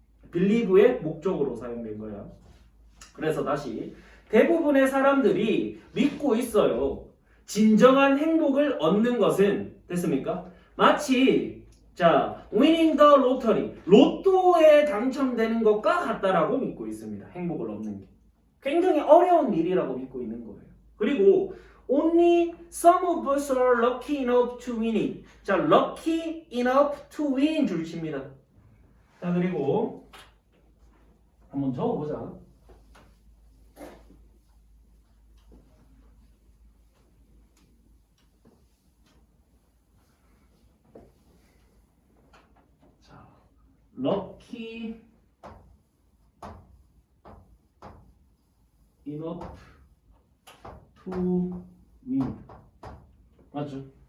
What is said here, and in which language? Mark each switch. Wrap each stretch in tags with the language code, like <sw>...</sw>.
<ko>believe의 목적으로 사용된 거야. 그래서 다시 대부분의 사람들이 믿고 있어요. 진정한 행복을 얻는 것은 됐습니까? 마치 자,</ko> <en>winning the lottery,</en> <ko>로또에 당첨되는 것과 같다라고 믿고 있습니다. 행복을 얻는 게. 굉장히 어려운 일이라고 믿고 있는 거예요.</ko> <en>그리고 only some of us are lucky enough to win it. 자, lucky enough to win</en> <ko>줄칩니다. 자, 그리고 한번 적어보자.</ko> <en>lucky enough to win. 맞죠?</en>